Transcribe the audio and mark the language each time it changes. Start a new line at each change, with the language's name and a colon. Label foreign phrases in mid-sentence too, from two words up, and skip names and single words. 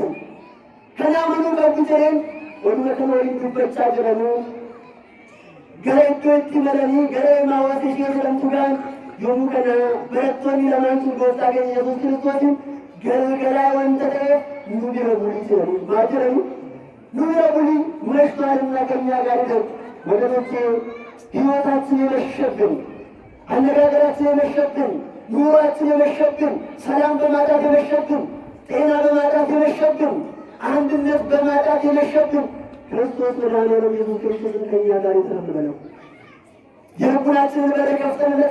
Oromo: Kana amanuu qabdu jedheen oduma kana waliin dubbachaa jiranuu gara iddoo itti malanii gara Emmaus ishee jedhamtuudhaan yommuu kana barattoonni lamaan sun gooftaa keenya Yesuus Kiristoosin galgalaa wanta ta'eef nu bira bulii jedhanii maal jedhanii nu bira bulii
Amharic: መሽቷልና ከእኛ ጋር ይደር። ወገኖቼ ሕይወታችን የመሸብን፣ አነጋገራችን የመሸብን፣ ኑሯችን የመሸብን፣ ሰላም በማጣት የመሸብን፣ ጤና በማጣት የመሸብን፣ አንድነት በማጣት የመሸብን ክርስቶስ መድኃኒዓለም ኢየሱስ ክርስቶስን ከእኛ ጋር ይሰራል በለው። የልቡናችንን በር ከፍተንለት